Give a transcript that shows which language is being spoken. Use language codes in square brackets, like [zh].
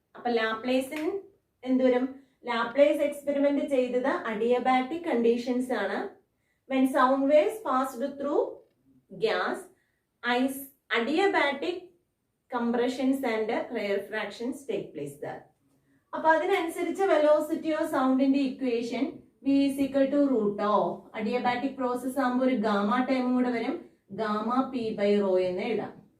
[ml] അപ്പൊ ലാപ്ലേസിന് എന്തുവരും, Laplace experiment ചെയ്തത് അഡിയബാറ്റിക് കണ്ടീഷൻസ് ആണ്. [en] when sound waves passed through gas, adiabatic compressions and rarefactions take place there. [ml] അപ്പൊ അതിനനുസരിച്ച് velocity of സൗണ്ടിന്റെ equation [en] v is equal to root of [ml] adiabatic process ആകുമ്പോൾ ഒരു gamma ടൈമും കൂടെ വരും, ഗാമ [en] p by rho [ml] എന്ന് എഴുതാം.